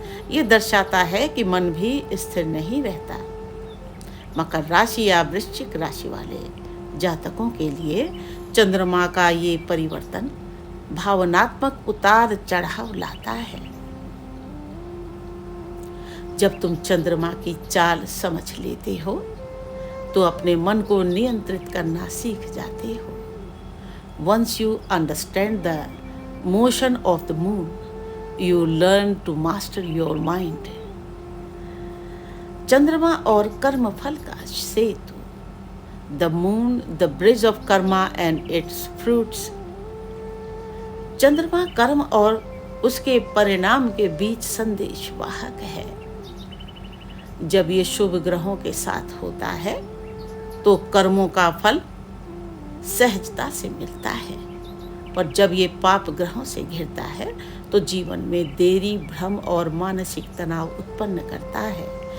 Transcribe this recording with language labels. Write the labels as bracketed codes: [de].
[hi] ये दर्शाता है कि मन भी स्थिर नहीं रहता। मकर राशि या वृश्चिक राशि वाले जातकों के लिए चंद्रमा का ये परिवर्तन भावनात्मक उतार चढ़ाव लाता है। जब तुम चंद्रमा की चाल समझ लेते हो तो अपने मन को नियंत्रित करना सीख जाते हो। [en] Once you understand the motion of the moon, you learn to master your mind. [hi] चंद्रमा और कर्म फल का सेतु। [en] The moon, the bridge of karma and its fruits. [hi] चंद्रमा कर्म और उसके परिणाम के बीच संदेश वाहक है। जब ये शुभ ग्रहों के साथ होता है तो कर्मों का फल सहजता से मिलता है, पर जब ये पाप ग्रहों से घिरता है तो जीवन में देरी, भ्रम और मानसिक तनाव उत्पन्न करता है।